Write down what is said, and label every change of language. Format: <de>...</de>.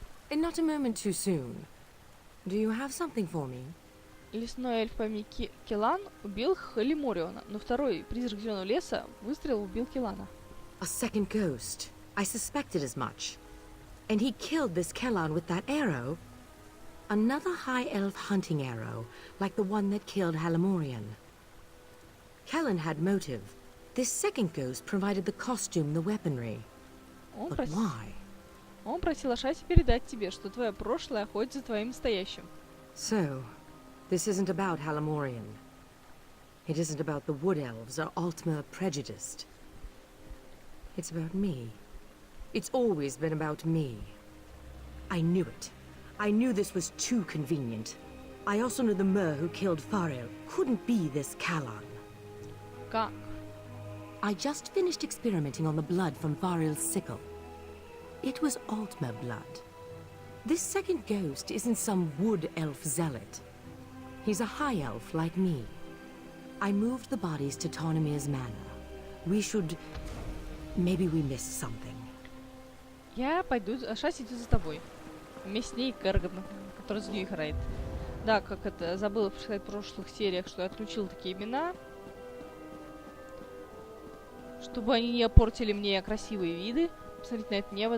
<en>And not a moment too soon. Do you have something for me?</en> <ru>Лесной эльф по имени Келлан убил Халимориона, но второй призрак зеленого леса выстрелил убил Келлана.</ru> <en>A second ghost. I suspected as much. And he killed this Kerrgan with that arrow. Another high elf hunting arrow, like the one that killed Halamorian. Kerrgan had motive. This second ghost provided the costume, the weaponry. But why?</en> <ru>Он просил Ашасси передать тебе, что твое прошлое охотится за твоим настоящим.</ru> <en>So, this isn't about Halamorian. It isn't about the wood elves or Altmer prejudiced. It's about me. It's always been about me. I knew it. I knew this was too convenient. I also knew the Mer who killed Fariel couldn't be this Kerrgan.</en> <ru>Как?</ru> <en>I just finished experimenting on the blood from Fariel's sickle. It was Altmer blood. This second ghost isn't some wood elf zealot. He's a high elf like me. I moved the bodies to Tarnimir's manor. We should... Maybe we missed something.</en> <ru>Я пойду, Ашасси идет за тобой. Вместе с ней Kerrgan, который за нее играет. Да, как это, забыла сказать в прошлых сериях, что я отключил такие имена. Чтобы они не портили мне красивые виды. Посмотрите на это небо.</ru>